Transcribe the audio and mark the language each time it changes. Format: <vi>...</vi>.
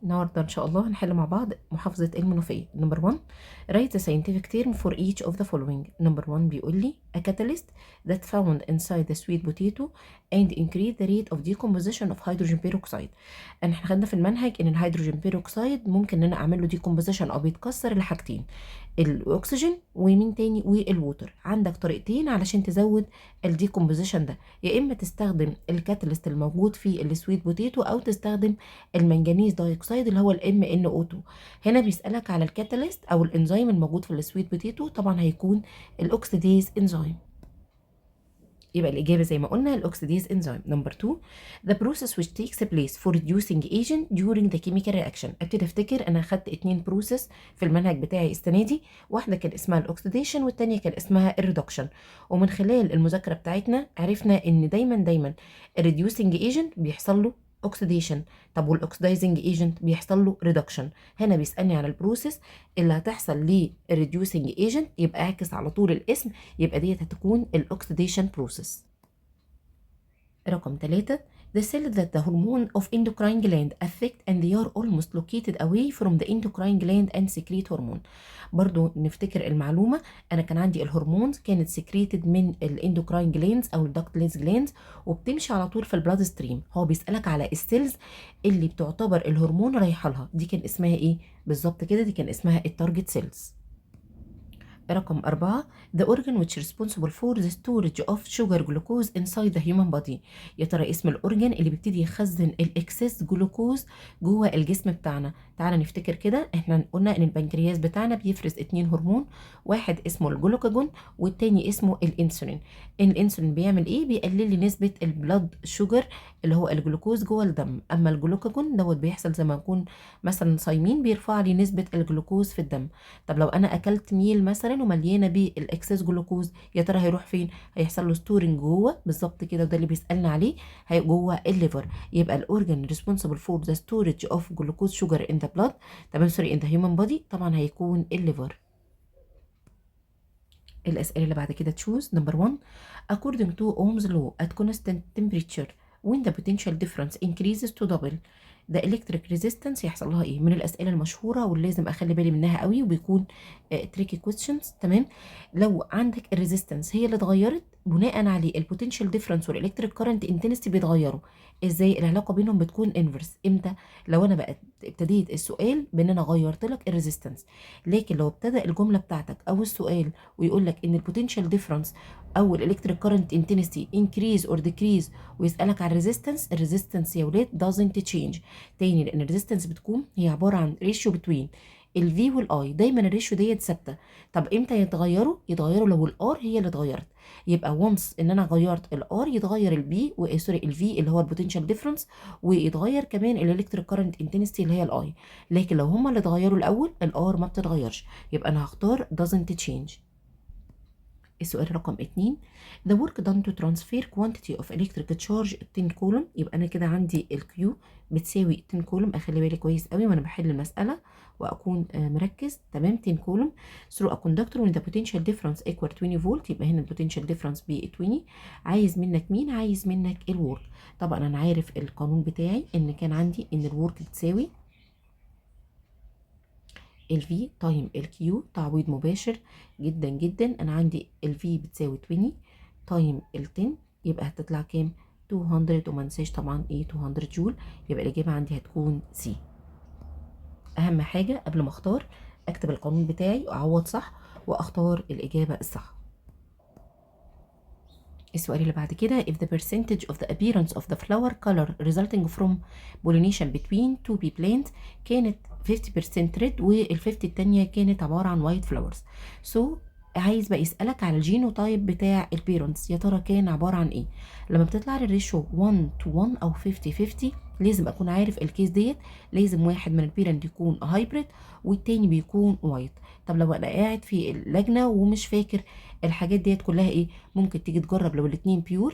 <ar>النهارده ان شاء الله هنحل مع بعض محافظة المنوفية.</ar> <en>Number 1 write the scientific term for each of the following.</en> <ar>نمبر 1 بيقول لي</ar> <en>a catalyst that found inside the sweet potato and increase the rate of decomposition of hydrogen peroxide.</en> <ar>احنا خدنا في المنهج ان الهيدروجين بيروكسيد ممكن ان انا اعمل له decomposition او بيتكسر لحاجتين، الاكسجين ومين تاني والووتر. عندك طريقتين علشان تزود الديكومبوزيشن ده، يا اما تستخدم الكاتاليست الموجود في السويت بوتيتو او تستخدم المنجنيز دايوكسيد اللي هو الام ان او 2. هنا بيسالك على الكاتاليست او الانزيم الموجود في السويت بوتيتو، طبعا هيكون الاكسيديز انزيم. يبقى الإجابة زي ما قلنا الأكسيديز enzyme.</ar> <en>Number 2 the process which takes place for reducing agent during the chemical reaction.</en> <ar>ابتدي افتكر انا خدت 2 بروسيس في المنهج بتاعي السنة دي، واحدة كان اسمها الاكسيديشن والتانية كان اسمها الريدكشن. ومن خلال المذاكرة بتاعتنا عرفنا ان دايما الريديوسنج ايجنت بيحصل له اوكسيديشن، طب والاكسدايزنج ايجنت بيحصل له ريدكشن. هنا بيسالني على البروسيس اللي هتحصل للريديوسنج ايجنت، يبقى اعكس على طول الاسم، يبقى ديت هتكون الاكسيديشن بروسيس.</ar> <en>رقم 3 the cell that the hormone of endocrine gland affect and they are almost located away from the endocrine gland and secrete hormone.</en> <ar>برضو نفتكر المعلومة، أنا كان عندي الهرمونز كانت secreted من الاندوكراين جلاندز أو الدكتليز جلاندز وبتمشي على طول في البلاد ستريم. هو بيسألك على السيلز اللي بتعتبر الهرمون رايحة لها، دي كان اسمها إيه بالظبط كده؟ دي كان اسمها التارجت سيلز.</ar> <en>رقم 4 the organ which responsible for the storage of sugar glucose inside the human body.</en> <ar>يا ترى اسم الأورجن اللي بيبتدي يخزن الإكسس جلوكوز جوه الجسم بتاعنا؟ تعالى نفتكر كده، احنا قلنا ان البنكرياس بتاعنا بيفرز 2 هرمون، واحد اسمه الجلوكاجون والتاني اسمه الانسولين. الانسولين بيعمل ايه؟ بيقلل لي نسبة البلاد شوجر اللي هو الجلوكوز جوه الدم، اما الجلوكاجون دوت بيحصل زي ما نكون مثلا صايمين، بيرفع لي نسبة الجلوكوز في الدم. طب لو انا اكلت ميل مثلا ومليانه بالاكسس جلوكوز، يا ترى هيروح فين؟ هيحصل له ستورنج جوه بالظبط كده، وده اللي بيسالنا عليه، هي جوه الليفر. يبقى الاورجن ريسبونسبل فور ذا ستورج اوف جلوكوز شوجر ان ذا بلاد، تمام سوري ان ذا هيومن بودي، طبعا هيكون الليفر. الأسئلة اللي بعد كده تشوز.</ar> <en>number 1 according to Ohm's law at constant temperature when the potential difference increases to double the electric resistance</en> <ar>يحصل لها ايه؟ من الأسئلة المشهورة واللي لازم أخلي بالي منها قوي، وبيكون</ar> <en>tricky questions.</en> <ar>تمام، لو عندك الريزيستنس هي اللي اتغيرت، بناء عليه البوتنشال ديفرنس والالكتريك كارنت انتنسيتي بيتغيروا. ازاي العلاقه بينهم بتكون انفرس؟ امتى؟ لو انا بقى ابتديت السؤال بان انا غيرت لك الريزيستنس، لكن لو ابتدى الجمله بتاعتك او السؤال ويقول لك ان البوتنشال ديفرنس او الالكتريك كارنت انتنسيتي انكريز اور ديكريز ويسالك على الريزيستنس يا ولاد</ar> <en>doesn't change.</en> <ar>تاني، لان الريزيستنس بتكون هي عباره عن ريشيو بتوين الفي والاي، دايما الريشيو ديت ثابته. طب امتى يتغيروا لو الار هي اللي اتغيرت. يبقى وانس ان انا غيرت الار يتغير البي سوري الفي اللي هو البوتنشال ديفرنس، ويتغير كمان الالكتريك كارنت انتنسيتي اللي هي الاي. لكن لو هما اللي اتغيروا الاول الار ما بتتغيرش، يبقى انا هختار</ar> <en>doesn't change.</en> <ar>السؤال رقم 2</ar> <en>the work done to transfer quantity of electric charge 10 coulomb.</en> <ar>يبقى انا كده عندي الكيو بتساوي 10 كولوم، اخلي بالي كويس قوي وانا بحل المساله واكون مركز.</ar> <en>تمام، 10 coulomb through a conductor when the potential difference equal 20 volt.</en> <ar>يبقى هنا البوتنشال ديفرنس ب 20. عايز منك مين؟ عايز منك الورك. طبعا انا عارف القانون بتاعي ان كان عندي ان الورك بتساوي الفي تايم الكيو، تعويض مباشر جدا جدا. انا عندي الفي بتساوي 20 تايم ال 10، يبقى هتطلع كام؟ 200. وما ننساش طبعا ايه 200 جول. يبقى الاجابه عندي هتكون سي. اهم حاجه قبل ما اختار اكتب القانون بتاعي واعوض صح واختار الاجابه الصح. السؤال اللي بعد كده</ar> <en>if the percentage of the appearance of the flower color resulting from pollination between two bee plants</en> <ar>كانت 50% red وال50 التانية كانت عبارة عن</ar> <en>white flowers.</en> <ar>so عايز بقى يسألك على الجينوتايب بتاع البيرنتس، يا ترى كان عبارة عن ايه؟ لما بتطلع لي الريشيو 1 to 1 او 50-50 لازم اكون عارف الكيس ديت، لازم واحد من البيرنت يكون هايبريد والتاني بيكون وايت. طب لو انا قاعد في اللجنة ومش فاكر الحاجات ديت كلها ايه، ممكن تيجي تجرب لو الاتنين بيور.</ar>